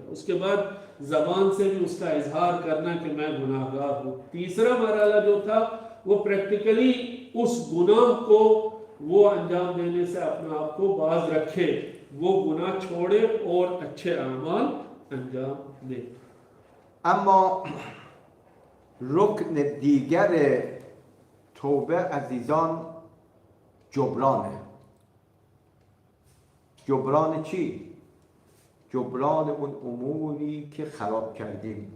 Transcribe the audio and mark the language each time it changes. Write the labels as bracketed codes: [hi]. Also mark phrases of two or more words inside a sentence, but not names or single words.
[hi] उसके बाद ज़बान से भी उसका इजहार करना कि मैं गुनाहगार हूँ। तीसरा मरहला जो था वो प्रैक्टिकली उस गुनाह को वो अंजाम देने से अपने आप को बाज रखे, वो गुनाह छोड़े और अच्छे अमाल अंजाम दे। [fa] اما رکن دیگر توبه عزیزان جبرانه. جبران چی؟ جبران اون اموری که خراب کردیم.